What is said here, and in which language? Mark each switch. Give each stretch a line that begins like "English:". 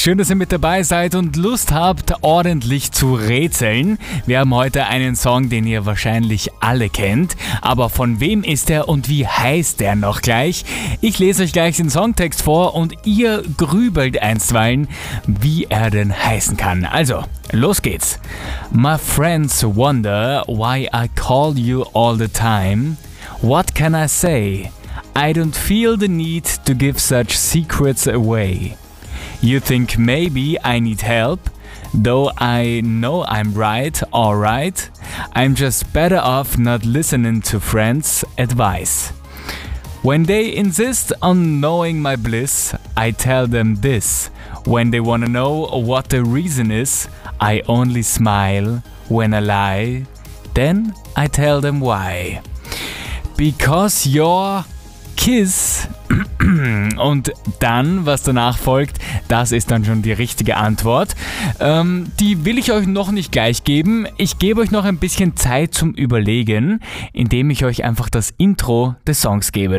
German: Schön, dass ihr mit dabei seid und Lust habt, ordentlich zu rätseln. Wir haben heute einen Song, den ihr wahrscheinlich alle kennt. Aber von wem ist er und wie heißt er noch gleich? Ich lese euch gleich den Songtext vor und ihr grübelt einstweilen, wie er denn heißen kann. Also, los geht's.
English: My friends wonder why I call you all the time. What can I say? I don't feel the need to give such secrets away. You think maybe I need help, though I know I'm right, alright. I'm just better off not listening to friends' advice. When they insist on knowing my bliss, I tell them this. When they wanna know what the reason is, I only smile when I lie. Then I tell them why. Because you're Kiss
German: und dann, was danach folgt, das ist dann schon die richtige Antwort. Die will ich euch noch nicht gleich geben. Ich gebe euch noch ein bisschen Zeit zum Überlegen, indem ich euch einfach das Intro des Songs gebe.